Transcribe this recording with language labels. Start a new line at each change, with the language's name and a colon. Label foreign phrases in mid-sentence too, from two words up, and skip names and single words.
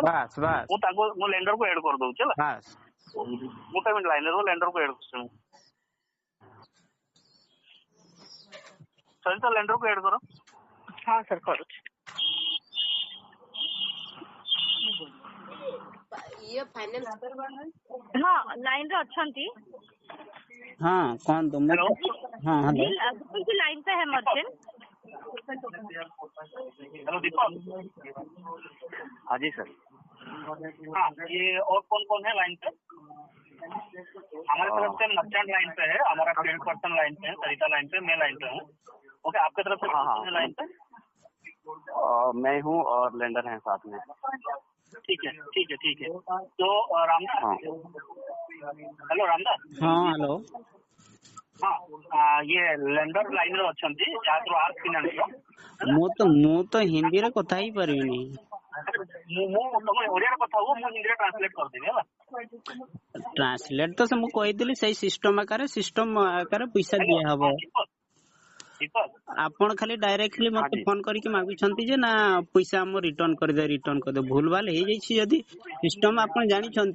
Odia: ମୁଁ ତାଙ୍କୁ ମୋ ଲେଣ୍ଡରକୁ ଏଡ୍ କରିଦଉଛି ହେଲା। ମୁଁ ପେମେଣ୍ଟ ଲାଇନର ଲେଣ୍ଡରକୁ ଏଡ୍ କରୁଛି। ସରିତା ଲେଣ୍ଡରକୁ ଏଡ୍ କର। ହଁ ସାର୍ କରୁଛି। ହଁ ଲାଇନରେ ଅଛନ୍ତି।
Hindi: हाँ कौन तुम? हाँ हेलो। बिल्कुल लाइन पे है मर्चेंट। हेलो दीपक। हाँ जी सर। हाँ, ये और कौन कौन है लाइन पे? हमारे तरफ से मर्चेंट लाइन पे है, हमारा फील्ड पर्सन लाइन पे है, सरिता लाइन पे, मैं लाइन पे हूँ। ओके, आपके तरफ से लाइन पे? मैं हूँ और लेंडर हैं साथ में। ठीक है ठीक है ठीक है। तो रामदास, हेलो रामदास। हाँ हेलो।
Odia: ହଁ ଏ ଲେଣ୍ଡର ଲାଇନରେ ଅଛନ୍ତି ଯାତ୍ରୋ ଆର୍କ ଫାଇନାନ୍ସ ମୁଁ ତ ହିନ୍ଦୀରେ କଥା ହେଇ ପାରିବିନି। ତମେ ଓଡିଆରେ କଥା ହୁଅ, ମୁଁ ହିନ୍ଦୀରେ ଟ୍ରାନ୍ସଲେଟ କରିଦେବି ହେଲା। ଟ୍ରାନ୍ସଲେଟ ତ ମୁଁ କହିଥିଲି ସେଇ ସିଷ୍ଟମ ଆକାରରେ ପଇସା ଦିଆ ହବ। ଆପଣ ଖାଲି ଡାଇରେକ୍ଟଲି ମତେ ଫୋନ କରିକି ମାଗୁଛନ୍ତି ଯେ ନା ପଇସା ଆମ ରିଟର୍ନ କରିଦେ ଭୁଲ ଭାଲ ହେଇଯାଇଛି ଯଦି ସିଷ୍ଟମ ଆପଣ ଜାଣିଛନ୍ତି।